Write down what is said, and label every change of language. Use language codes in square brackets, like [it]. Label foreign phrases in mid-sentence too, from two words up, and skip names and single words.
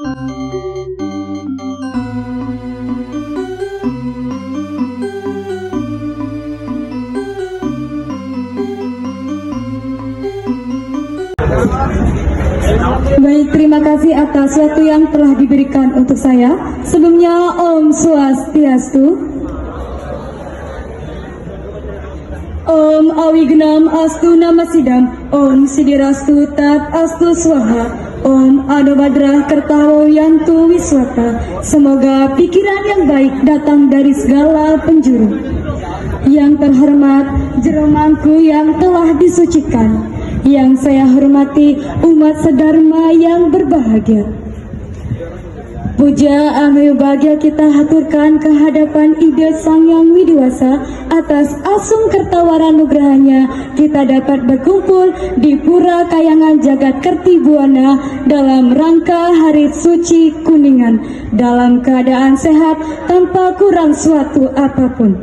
[id] Baik, terima kasih atas waktu yang telah diberikan untuk saya. Sebelumnya, [sa] Om Swastiastu. Om Awignam Astu Namasidam. Om Sidirastu Tat Astu Swaha. Om Adobadra Kertawo Yantu Wiswata. [id] Semoga pikiran yang baik datang dari segala penjuru. Yang terhormat jeromangku yang telah disucikan, yang saya hormati umat sedharma yang berbahagia. [sa] Puja Ameyo Bagya [id] kita haturkan kehadapan Ide Sang Yang Widiwasa atas asung kertawara nugrahanya kita dapat berkumpul di Pura Kayangan Jagat Kertibuana dalam rangka Hari Suci Kuningan dalam keadaan sehat tanpa kurang suatu apapun.